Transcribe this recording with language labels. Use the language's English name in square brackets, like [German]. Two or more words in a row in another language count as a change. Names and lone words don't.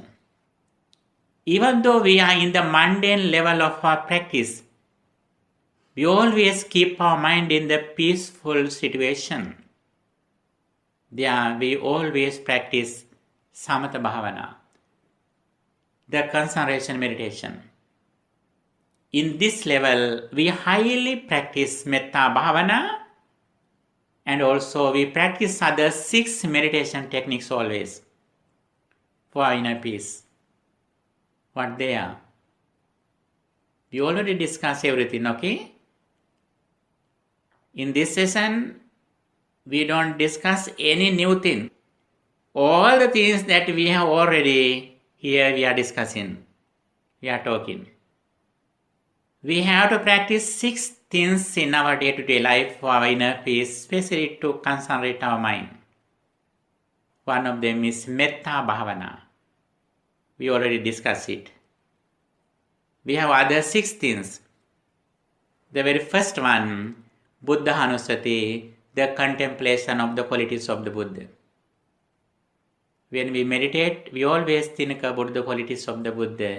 [English] Even though we are in the mundane level of our practice, we always keep our mind in the peaceful situation. There we always practice [Pali] samatha bhavana, [English] the concentration meditation. In this level, we highly practice [Pali] metta bhavana, [English] and also we practice other 6 meditation techniques always for inner peace. What they are? We already discussed everything, okay? In this session, we don't discuss any new thing. All the things that we have already here we are discussing, we are talking. We have to practice 6 things in our day-to-day life for our inner peace, especially to concentrate our mind. One of them is [Pali] metta bhavana. [English] We already discussed it. We have other 6 things. The very first one, [Pali] Buddha Hanusati, [English] the contemplation of the qualities of the Buddha. When we meditate, we always think about the qualities of the Buddha.